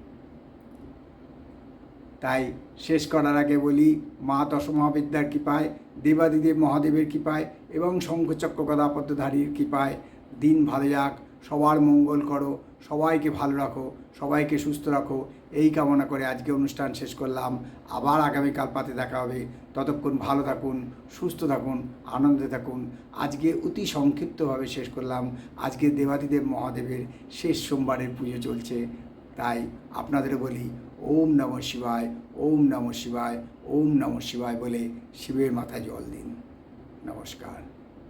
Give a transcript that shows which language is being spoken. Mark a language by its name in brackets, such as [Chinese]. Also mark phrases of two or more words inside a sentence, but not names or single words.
[Bangla] তাই শেষ করার আগে বলি, মা দশমহাবিদ্যার কৃপায়, দেবাদিদেব মহাদেবের কৃপায় এবং শঙ্খচক্র গদা পদ্মধারীর কৃপায় দিন ভালো যাক, সবার মঙ্গল করো, সবাইকে ভালো রাখো, সবাইকে সুস্থ রাখো, এই কামনা করে আজকে অনুষ্ঠান শেষ করলাম। আবার আগামীকাল পাতে দেখা হবে, ততক্ষণ ভালো থাকুন, সুস্থ থাকুন, আনন্দে থাকুন। আজকে অতি সংক্ষিপ্তভাবে শেষ করলাম, আজকে দেবাদিদেব মহাদেবের শেষ সোমবারের পুজো চলছে, তাই আপনাদের বলি [Sanskrit] ॐ नमः शिवाय, ॐ नमः शिवाय, ॐ नमः शिवाय [Bangla] বলে শিবের মাথায় জল দিন। নমস্কার।